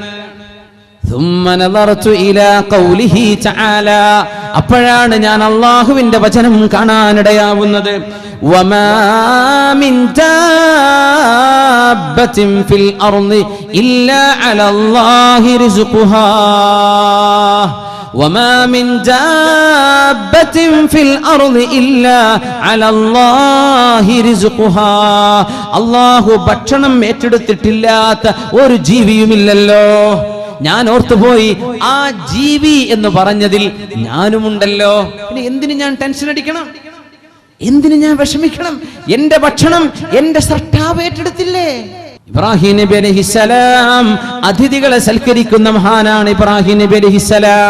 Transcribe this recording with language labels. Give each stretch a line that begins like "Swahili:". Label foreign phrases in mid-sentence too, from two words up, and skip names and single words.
Malayalam: അപ്പോഴാണ് ഞാൻ അള്ളാഹുവിന്റെ വചനം കാണാനിടയാവുന്നത്.
Arabic: وما من دابة في الأرض إلا على الله رزقها, وما من دابة في الأرض إلا على الله رزقها.
Malayalam: അല്ലാഹു ഭക്ഷണം ഏറ്റെടുത്തിട്ടില്ലാത്ത ഒരു ജീവിയുമില്ലല്ലോ. ഞാൻ ഓർത്തുപോയി, ആ ജീവി എന്ന് പറഞ്ഞതിൽ ഞാനുമുണ്ടല്ലോ. പിന്നെ എന്തിനു ഞാൻ ടെൻഷൻ അടിക്കണം, എന്തിനു ഞാൻ വിഷമിക്കണം? എന്റെ ഭക്ഷണം എന്റെ സൃഷ്ടാവ് ഏറ്റെടുത്തില്ലേ? ഇബ്രാഹിം നബി അലൈഹിസ്സലാം അതിഥികളെ സൽക്കരിക്കുന്ന മഹാനാണ് ഇബ്രാഹിം നബി അലൈഹിസ്സലാം.